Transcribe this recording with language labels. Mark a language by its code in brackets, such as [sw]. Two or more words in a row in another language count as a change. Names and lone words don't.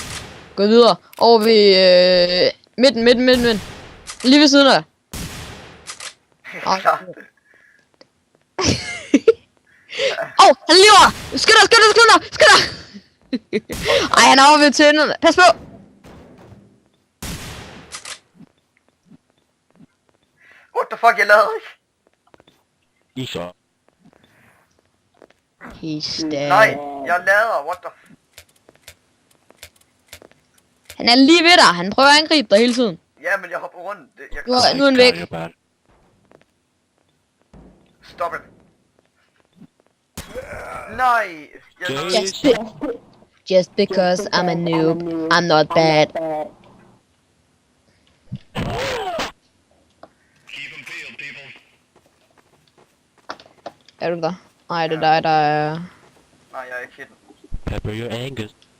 [da] Gå videre. Over ved midten. Lige ved siden af. Han lever! Skynd dig! Ej, han er over ved tønderne. Pas på! [en] What the fuck, [da] jeg lavede ikke? [en] He's dead. [da] Nej, jeg lader, [en] what the [da] Han er lige ved dig. Han prøver at angribe dig hele tiden. Ja, men jeg hopper rundt. Nu er han væk. [en] Stop it. Nej. Just because I'm a noob, I'm not bad. [da] Er du der? Nej, det er dig, der er... Nej, jeg er ikke hidden. [en] Pepper your Angus.